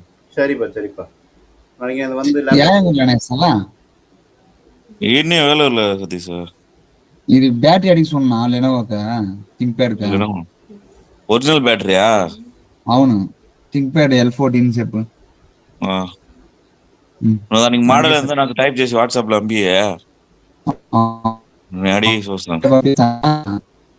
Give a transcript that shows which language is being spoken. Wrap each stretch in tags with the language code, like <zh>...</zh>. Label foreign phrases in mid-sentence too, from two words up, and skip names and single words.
<ta>சரிப்பா. நாளைக்கு அது வந்து இன்னும் வேலை இல்லை சதீஷ்.</ta> <te>ఇది బ్యాటరీ అడిగి சொன்னா లెనోవోకి థింక్ ప్యాడ్ కి ఒరిజినల్ బ్యాటరీయా? అవును, థింక్ ప్యాడ్ L14 చెప్పు. దానికి మోడల్ ఏందో నాకు టైప్ చేసి వాట్సాప్ లో పంపియే, నేను అడిగి చూస్తాను.</te>